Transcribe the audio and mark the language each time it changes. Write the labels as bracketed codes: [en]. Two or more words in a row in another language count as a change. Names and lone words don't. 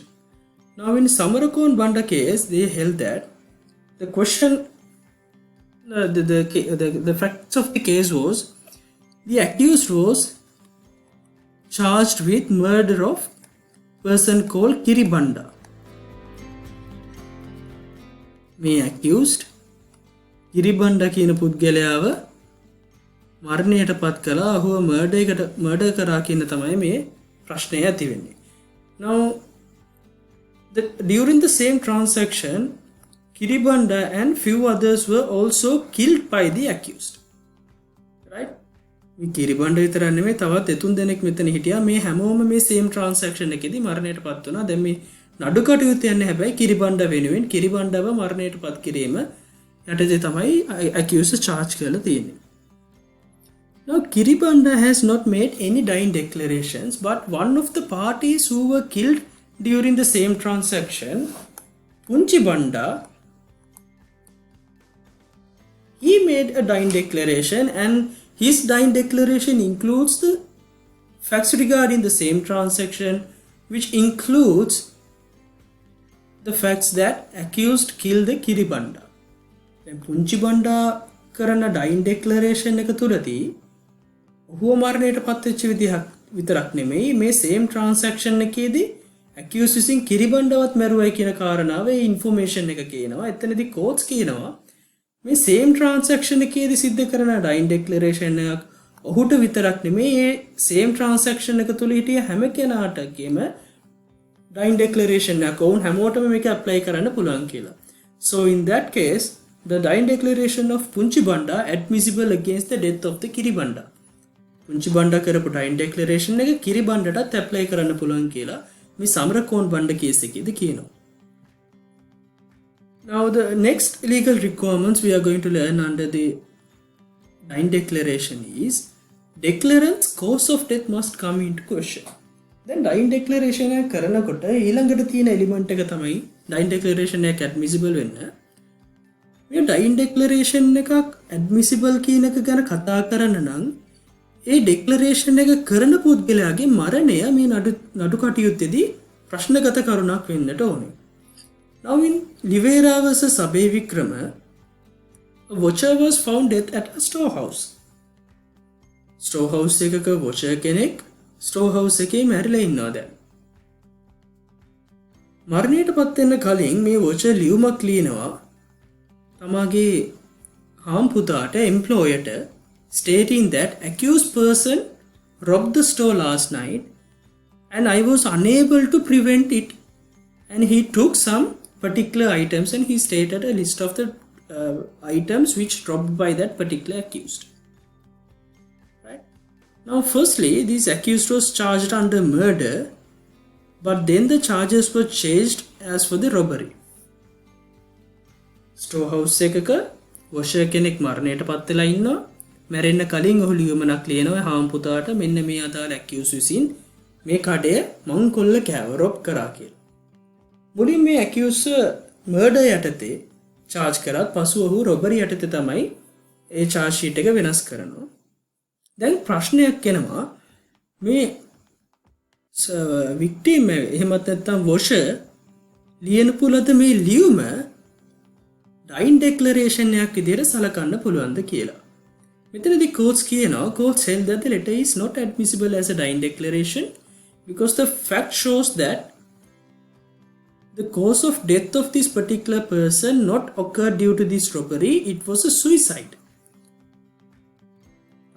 [en] Now in Samarakon Banda case, they held that the question, the facts of the case was, the accused was charged with murder of person called Kiribanda. [si] මේ accused කිරිබණ්ඩ කියන පුද්ගලයාව මරණයට පත් කළා. ඔහුව මර්ඩර් කරා කියන තමයි මේ ප්‍රශ්නය ඇති වෙන්නේ. [en] Now during the same transaction, Kiribanda and few others were also killed by the accused. Right? [si] මේ කිරිබණ්ඩ විතර නෙමෙයි තවත් එතුන් දෙනෙක් මෙතන හිටියා. මේ හැමෝම මේ [en] same transaction [si] එකේදී මරණයට පත් වුණා. දැන් මේ නඩු කටයුතු යන්නේ හැබැයි කිරිබණ්ඩ වෙනුවෙන් කිරිබණ්ඩව මරණයට පත් කිරීම යටතේ තමයි accused charge කරලා තියෙන්නේ. [en] Now Kiribanda has not made any dying declarations, but one of the parties who were killed during the same transaction, Punchibanda, he made a dying declaration, and his dying declaration includes the facts regarding the same transaction, which includes the facts that accused killed the Kiribanda. [si] දැන් පුංචිබණ්ඩා කරන [en] dying declaration [si] එක තුලදී ඔහුව මරණයට පත් වෙච්ච විදිහක් විතරක් නෙමෙයි මේ [en] same transaction [si] එකේදී accused විසින් කිරිබණ්ඩවත් මැරුවයි කියන කාරණාව ඒ ඉන්ෆෝමේෂන් එක කියනවා. එතනදී කෝට්ස් කියනවා මේ [en] same transaction [si] එකේදී සිද්ධ කරන [en] dying declaration [si] එකක් ඔහුට විතරක් නෙමෙයි ඒ [en] same transaction [si] එක තුල හිටිය හැම කෙනාටගේම [en] dying declaration [si] එකක් ඔවුන් හැමෝටම මේක ඇප්ලයි කරන්න පුළුවන් කියලා. [en] So in that case, the dying declaration of Punchibanda admissible against the death of the Kiribanda. [si] Punchibanda කරපු [en] dying declaration [si] එක කිරිබණ්ඩටත් apply කරන්න පුළුවන් කියලා මේ සමරකෝන් බණ්ඩ case එකේදී කියනවා. [en] Now the next legal requirements we are going to learn under the dying declaration is declarant's cause of death must come into question. [si] Then [en] dying declaration [si] එක කරනකොට ඊළඟට තියෙන element එක තමයි [en] dying declaration [si] එක admissible වෙන්න. මේ [en] dying declaration [si] එකක් ඇඩ්මිසිබල් කියන එක ගැන කතා කරන්න නම් ඒ ඩෙක්ලරේෂන් එක කරන පුද්ගලයාගේ මරණය මේ නඩු කටයුත්තේදී ප්‍රශ්නගත කරුණක් වෙන්නට ඕනේ. [en] Now in Livera vs. Abhay Vikrama, a watcher was found dead at a storehouse. [si] Storehouse එකක watcher කෙනෙක් storehouse එකේ මැරිලා ඉන්නවා දැන්. මරණයට පත් වෙන්න කලින් මේ watcher ලියුමක් ලියනවා තමගේ හාම්පුතාට employerට [en] stating that accused person robbed the store last night and I was unable to prevent it, and he took some particular items and he stated a list of the items which robbed by that particular accused. Right? Now firstly, this accused was charged under murder, but then the charges were changed as for the robbery. [si] ස්ටෝහවුස් එකක වොෂර් කෙනෙක් මරණයට පත් වෙලා ඉන්නවා. මැරෙන්න කලින් ඔහු ලියුමක් ලියනවා හාම්පුතාට මෙන්න මේ අදාළ ඇකියුස් විසින් මේ කඩය මං කොල්ල කෑව රොබ් කරා කියලා. මුලින් මේ ඇකියුස් මර්ඩර් යටතේ charge කරත් පසු ඔහු robbery යටතේ තමයි ඒ [en] charge sheet [si] එක වෙනස් කරනවා. දැන් ප්‍රශ්නයක් එනවා මේ victim එහෙමත් නැත්නම් වොෂර් ලියන පුලද මේ ලියුම [en] dying declaration [si] එකක් විදිහට සලකන්න පුළුවන්ද කියලා. මෙතනදී courts කියනවා [en] courts held that the letter is not admissible as a dying declaration because the fact shows that the cause of death of this particular person not occurred due to this robbery, it was a suicide.